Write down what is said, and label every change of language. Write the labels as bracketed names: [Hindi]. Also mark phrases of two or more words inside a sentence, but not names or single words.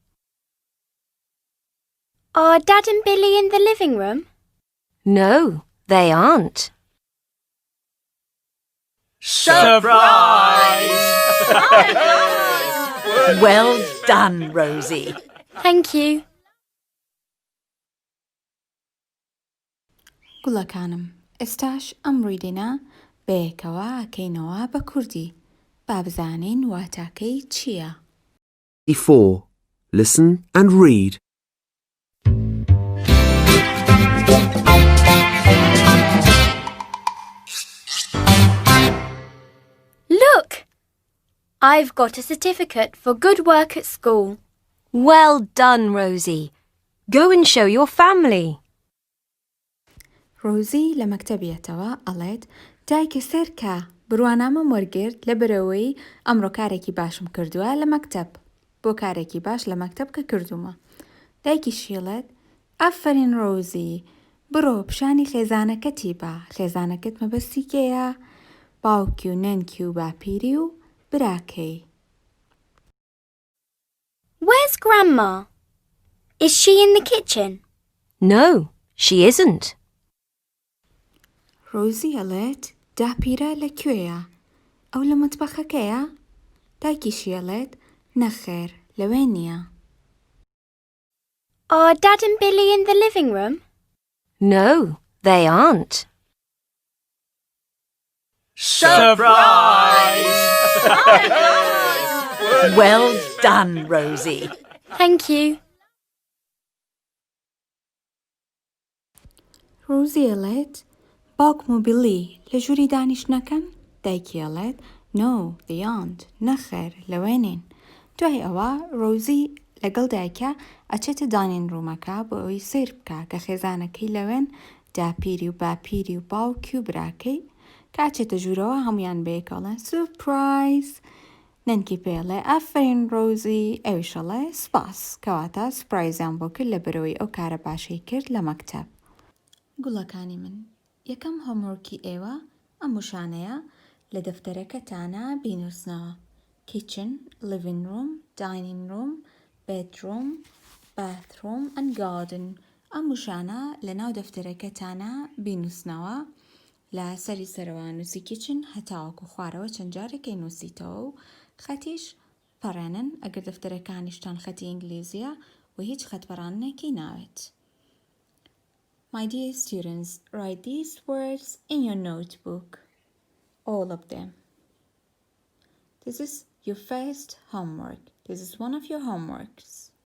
[English] Are Dad and Billy in the living room? No, they aren't. Surprise! Well done, Rosie. Thank you. [Central Kurdish] گوڵەکانم ئێستاش ئەم ڕیدینە بەیەکەوە ئەکەینەوە بە کوردی با بزانین واتاکەی چییە. 84. [English] Listen and read. Look! I've got a certificate for good work at school. Well done, Rosie. Go and show your family. [Central Kurdish] ڕۆزی لە مەکتەبیەتەوە ئەڵێت دایکە سەرکە بڕوانامەم وەرگرت لە بەرەوەی ئەمڕۆ کارێکی باشم کردووە لە مەکتەب بۆ کارێکی باش لە مەکتەب کە کردومە. دایکی شیڵێت ئافرین ڕۆزی بڕۆ پیشانی خێزانەکەتی بە خێزانەکەت مەبەستی کێیە باوکی و نەنکی و باپیری و براکەی. [English] Where's Grandma? Is she in the kitchen? No, she isn't. [Central Kurdish] ڕۆزی ئەڵێت داپیرە لەکوێیە؟ ئەو لە مەتبەخەکەیە؟ دایکیشی ئەڵێت نەخێر لەوێ نییە. [English] Are Dad and Billy in the living room? No, they aren't. Surprise! Well done, Rosie. Thank you. [Central Kurdish] ڕۆزی ئەڵێت باوکم و بیڵی لە ژووری دانیشتنەکەن؟ دایکی ئەڵێت [English] No, they aren't. [Central Kurdish] نەخێر لەوێنین. دوای ئەوە ڕۆزی لەگەڵ دایکە ئەچێتە دانین ڕوومەکە بۆ ئەوەی سیر بکە کە خێزانەکەی لەوێن داپیری و باپیری و باوکی و براکەی کاچێتە ژوورەوە هەمویان بەیەکەڵێن سورپرایز. نەنکی پێڵێ ئافرین ڕۆزی ئەویشەڵێ سپاس کەواتە سپرایزیان بۆ کرد لە بەرەوەی ئەو کارە باشەی کرد لە مەکتەب. گوڵەکانی من یەکەم هۆمۆرکی ئێوە ئەم وشانەیە لە دەفتەرەکەتانە بینووسنەوە. [English] kitchen, living room, dining room, bedroom, bathroom and garden. [Central Kurdish] ئەم وشانە لە ناو دەفتەرەکەتانە بینووسنەوە لە سەری سەرەوە نووسی kitchen هەتاوەکو خوارەوە چەند جارێکی نووسیتەوە و خەتیش پەڕێنن ئەگەر دەفتەرەکانیشتان خەتی ئینگلیزیە و هیچ خەتپەڕانێکی ناوێت. [English] My dear students, write these words in your notebook, all of them. This is your first homework. This is one of your homeworks.